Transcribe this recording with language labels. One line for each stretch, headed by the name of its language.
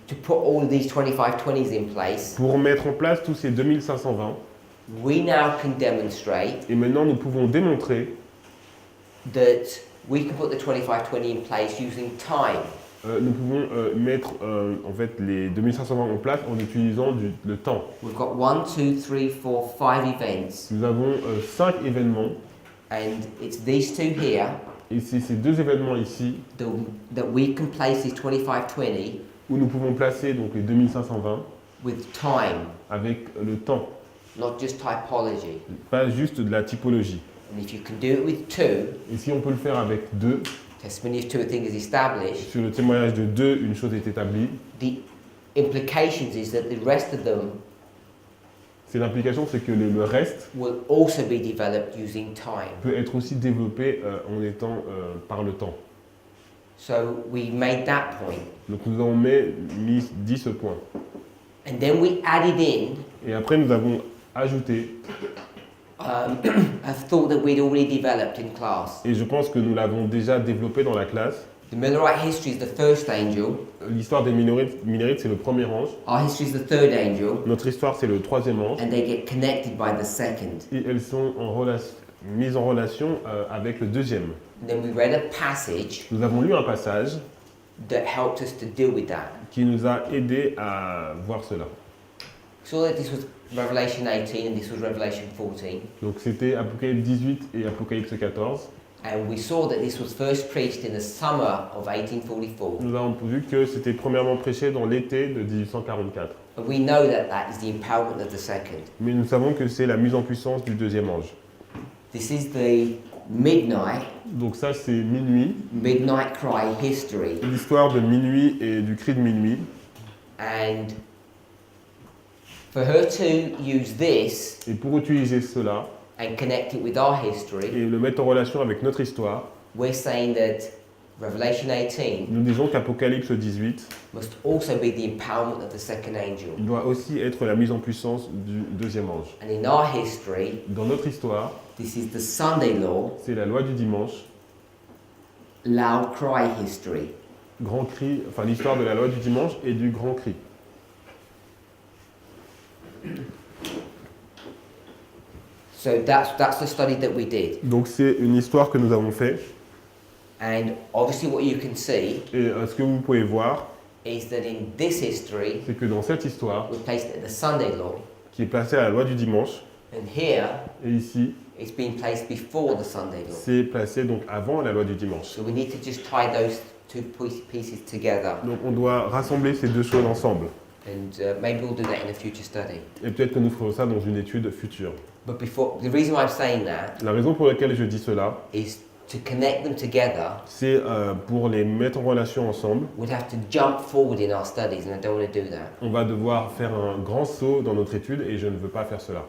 English: to put all of these 2520s in place,
French: pour mettre en place tous ces 2520.
English: we now can demonstrate
French: Et maintenant, nous pouvons démontrer
English: that we can put the 2520 in place using time.
French: nous pouvons mettre en fait les 2520 en place en utilisant le temps.
English: We've got 1, 2, 3, 4, 5 events,
French: Nous avons 5 événements
English: and it's these two here
French: et c'est ces 2 événements ici
English: that we can place this 2520
French: où nous pouvons placer donc les 2520
English: with time,
French: avec le temps,
English: not just typology.
French: pas juste de la typologie.
English: And if you can do it with 2,
French: Et si on peut le faire avec 2,
English: testimony of 2 a thing is established,
French: sur le témoignage de 2, une chose est établie,
English: the implications is that the rest of them
French: c'est l'implication, c'est que le reste
English: will also be developed using time.
French: peut être aussi développé en étant par le temps.
English: So we made that point.
French: Donc nous avons dit ce point.
English: And then we added in
French: Et après nous avons ajouté,
English: a thought that we'd already developed in class.
French: et je pense que nous l'avons déjà développé dans la classe,
English: The Millerite history is the first angel.
French: l'histoire des Millérites c'est le premier ange,
English: Our history is the third angel.
French: notre histoire c'est le troisième ange,
English: And they get connected by the second.
French: et elles sont mises en relation avec le deuxième.
English: And then we read a passage
French: Nous avons lu un passage
English: that helped us to deal with that.
French: qui nous a aidé à voir cela.
English: We saw that this was Revelation 18 and this was Revelation 14.
French: Donc c'était Apocalypse 18 et Apocalypse 14.
English: And we saw that this was first preached in the summer of 1844.
French: Nous avons vu que c'était premièrement prêché dans l'été de 1844.
English: And we know that that is the empowerment of the second.
French: Mais nous savons que c'est la mise en puissance du deuxième ange.
English: This is the midnight
French: Donc ça c'est minuit,
English: midnight cry history.
French: l'histoire de minuit et du cri de minuit.
English: And for her to use this
French: Et pour utiliser cela
English: and connect it with our history,
French: et le mettre en relation avec notre histoire,
English: we're saying that Revelation 18
French: nous disons qu'Apocalypse 18
English: must also be the empowerment of the second angel.
French: doit aussi être la mise en puissance du deuxième ange.
English: And in our history,
French: Dans notre histoire,
English: this is the Sunday law,
French: c'est la loi du dimanche,
English: loud cry history.
French: grand cri, enfin l'histoire de la loi du dimanche et du grand cri.
English: So that's the study that we did.
French: Donc c'est une histoire que nous avons fait.
English: And obviously what you can see
French: Et ce que vous pouvez voir,
English: is that in this history,
French: c'est que dans cette histoire,
English: we placed it at the Sunday law,
French: qui est placée à la loi du dimanche,
English: and here
French: et ici,
English: it's been placed before the Sunday law.
French: c'est placé donc avant la loi du dimanche.
English: So we need to just tie those two pieces together,
French: Donc on doit rassembler ces deux choses ensemble.
English: and maybe we'll do that in a future study.
French: Et peut-être que nous ferons ça dans une étude future.
English: But before, the reason why I'm saying that
French: La raison pour laquelle je dis cela,
English: is to connect them together.
French: c'est pour les mettre en relation ensemble.
English: We'd have to jump forward in our studies, and I don't want to do that.
French: On va devoir faire un grand saut dans notre étude et je ne veux pas faire cela.